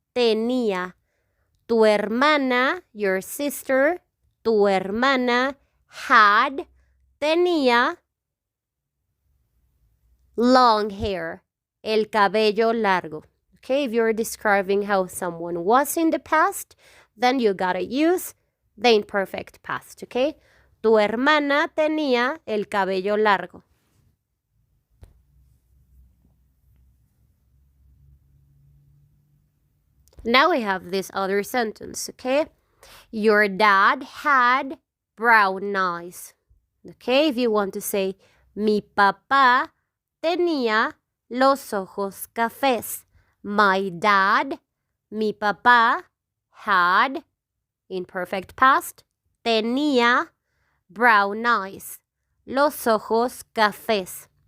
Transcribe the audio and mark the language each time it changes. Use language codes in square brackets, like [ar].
[es] Tenía. Tu hermana, [en] your sister, [es] tu hermana had, tenía [en] long hair, [es] el cabello largo. [en] Okay, if you're describing how someone was in the past, then you gotta use the imperfect past, okay? [es] Tu hermana tenía el cabello largo. [en] Now we have this other sentence, okay? Your dad had brown eyes. Okay, if you want to say, [es] mi papá tenía los ojos cafés. [en] My dad, [es] mi papá, [en] had, imperfect past, tenía brown eyes, [es] los ojos cafés.